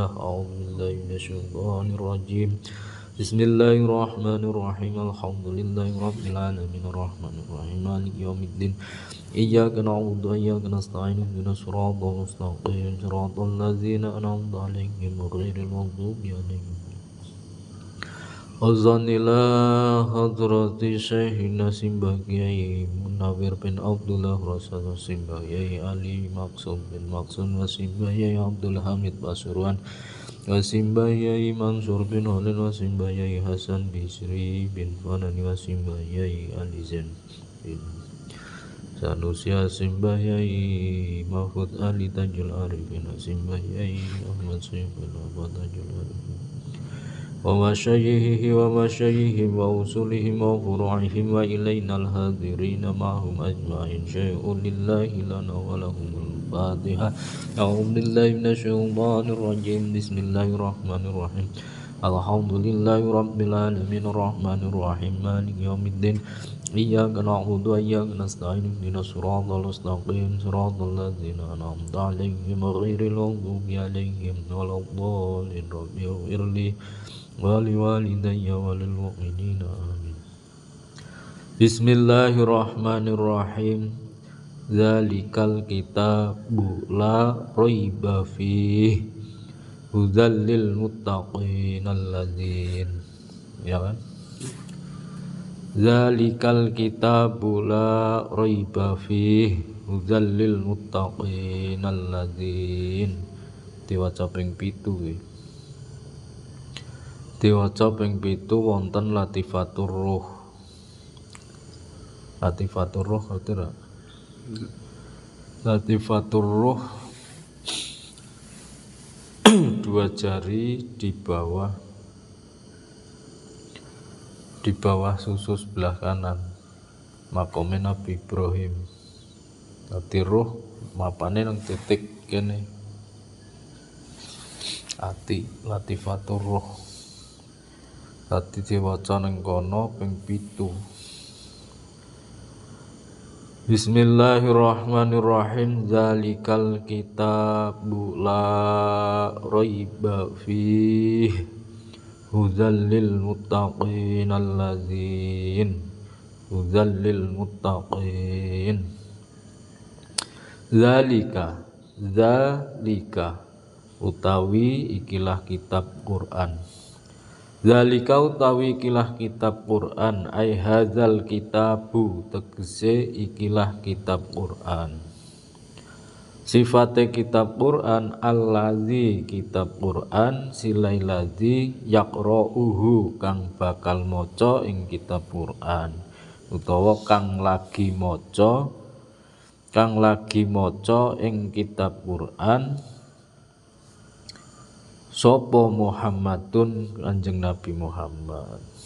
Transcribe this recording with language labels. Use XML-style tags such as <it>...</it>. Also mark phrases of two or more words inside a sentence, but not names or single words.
<ar>أعوذ بالله من الشيطان الرجيم. بسم الله الرحمن الرحيم الحمد لله رب العالمين الرحمن الرحيم مالك يوم الدين إياك نعبد وإياك نستعين اهدنا الصراط المستقيم صراط الذين أنعمت عليهم غير المغضوب عليهم. أذان إلى حضرة شيخنا Simbah Kiai Munawir bin Abdullah Rasul Simbah Kiai Ali Maksum bin Maksum wa Simbah Kiai Abdul Hamid Pasuruan wa Simbah Kiai Mansur bin Holil wa Simbah Kiai Hasan Bisri bin Fanani wa Simbah Kiai Ali Zain bin Sanusi wa Simbah Kiai Mahfud Ali Tajul Arifin wa Simbah Kiai Ahmad Syekh bin Abad Tajul Arifin ومشايخهم ومشايخهم وأصولهم وفروعهم وإلينا الحاضرين معهم أجمعين شيء لله لنا ولهم الفاتحة. أعوذ بالله من الشيطان الرجيم. بسم الله الرحمن الرحيم. الحمد لله رب العالمين الرحمن الرحيم مالك يوم الدين إياك نعبد وإياك نستعين اهدنا الصراط المستقيم صراط الذين أنعمت عليهم غير المغضوب عليهم ولا الضالين. رب اغفر لي ولوالديّ وللمؤمنين آمين. Bismillahirrahmanirrahim. ذلك الكتاب لا ريب فيه هدى للمتقين الذين,</ar> <id>ya kan?</id> <ar>ذلك الكتاب لا ريب فيه هدى للمتقين الذين.</ar> <jv>Diwaca ping 7. Diwaca ping 7 wonten Latifatur Ruh. Latifatur Ruh ngerti ra?</jv> <id>Latifatur Ruh dua jari di bawah susu sebelah kanan makome Nabi Ibrahim.</id> <jv>Dadi ruh mapane nang titik kene ati. Latifatur Ruh dadi diwaca ning kono ping 7.</jv> <ar>Bismillahirrahmanirrahim. ذلك الكتاب لا ريب فيه هدى للمتقين الذين هدى للمتقين.</ar> <jv>Zalika utawi ikilah kitab Quran. Zalika utawi ikilah kitab Quran</jv> <ar>أي هذا الكتاب</ar> <jv>tegese ikilah kitab Quran. Sifate kitab Quran allazi kitab Quran silailadzi yaqra'uhu kang bakal maca ing kitab Quran utawa kang lagi maca ing kitab Quran sapa Muhammadun Kanjeng Nabi Muhammad.</jv>